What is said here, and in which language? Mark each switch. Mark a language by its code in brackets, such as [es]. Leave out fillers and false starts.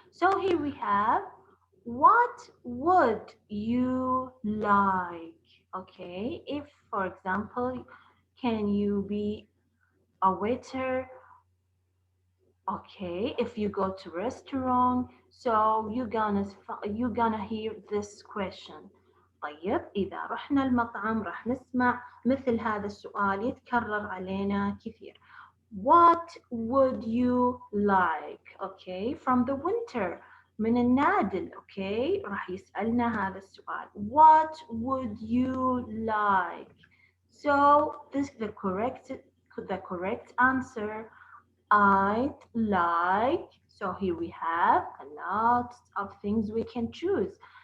[en] So here we have what would you like? Okay, if for example, can you be a waiter? Okay, if you go to restaurant, so you're gonna hear this question. [ar] طيب إذا رحنا المطعم راح نسمع مثل هذا السؤال يتكرر علينا كثير. [en] What would you like? Okay, from the winter. [ar] من النادل. Okay, راح يسألنا هذا السؤال. [en] What would you like? So this is the correct answer. I'd like. So here we have a lot of things we can choose.